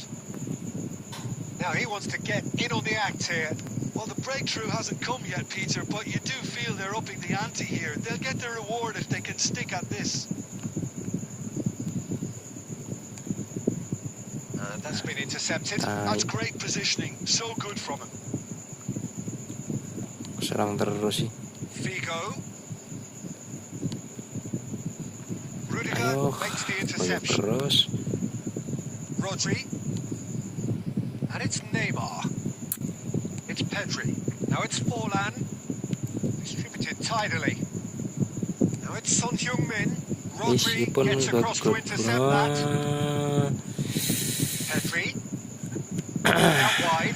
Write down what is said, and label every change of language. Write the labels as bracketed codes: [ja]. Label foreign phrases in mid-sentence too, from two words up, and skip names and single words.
[en] Now he wants to get in on the act here. Well, the breakthrough hasn't come yet, Peter, but you do feel they're upping the ante here. They'll get their reward if they can stick at this. That's been intercepted. That's great positioning. So good from him. [id] serang terus sih. [en] Figo. Rudiger [id] Ayo, [en] makes the [id] banyak [en] interception. [id] terus. [en] Rodri. And it's Neymar. It's Pedri. Now it's Forlan. Distributed tidily. Now it's Son Heung-min. Rodri [id] Meskipun [en] gets across to intercept that. Pedri. Out wide.